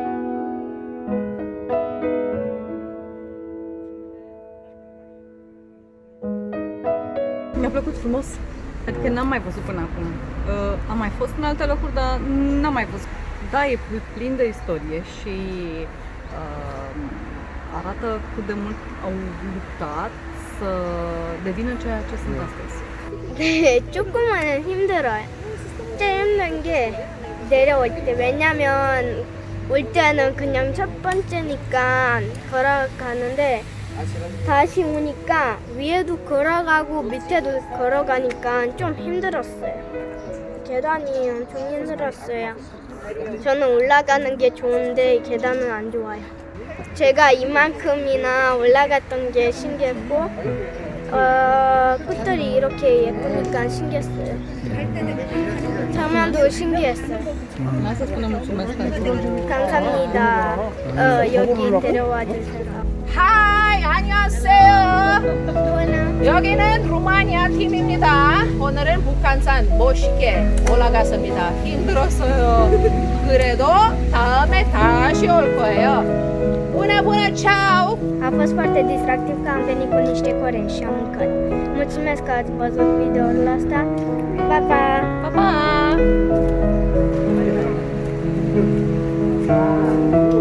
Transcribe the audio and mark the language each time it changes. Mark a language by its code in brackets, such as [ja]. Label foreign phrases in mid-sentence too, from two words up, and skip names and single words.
[ro] Mi-a plăcut frumos. Adică n-am mai văzut până acum. Am mai fost în alte locuri, dar n-am mai văzut Da, e plin de istorie și arată cât de mult au luptat să devină ceea ce sunt astăzi. [ko] 네, 조금은 힘들어요. 진짜 힘든 게 내려올 때. 왜냐면 올 때는 그냥 첫 번째니까 걸어가는데 다시 오니까 위에도 걸어가고 밑에도 걸어가니까 좀 힘들었어요. 계단이 엄청 힘들었어요. 저는 올라가는 게 좋은데 계단은 안 좋아요. 제가 이만큼이나 올라갔던 게 신기했고 꽃들이 이렇게 예쁘니까 신기했어요. 장면도 신기했어요. [ro] Asta spune mulțumesc pentru... [ko] 감사합니다. 여기 데려와 주셔서. 하이, 안녕하세요. 또는 여기는 루마니아 팀입니다. 오늘은 북한산 멋있게 올라갔습니다. 힘들었어요. 그래도 다음에 다시 올 거예요. [ro] Bună, bună, ciao! a fost foarte distractiv că am venit cu niște corești și am mâncat. Mulțumesc că ați văzut videoul ăsta. Pa, pa! Pa, pa!